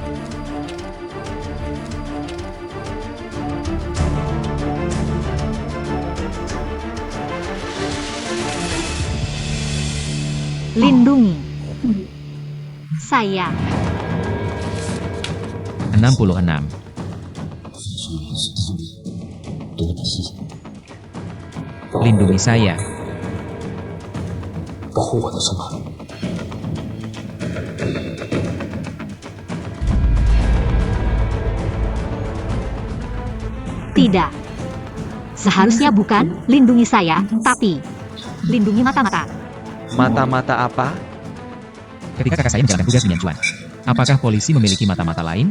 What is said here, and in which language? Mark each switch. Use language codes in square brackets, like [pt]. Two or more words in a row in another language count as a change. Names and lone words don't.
[id] Lindungi saya. 66. Lindungi saya. [zh] 保护我的孙儿。 [id] Tidak. Seharusnya bukan lindungi saya, tapi lindungi mata-mata. Mata-mata apa? Ketika kakak saya menjalankan tugas di Mianchuan, apakah polisi memiliki mata-mata lain?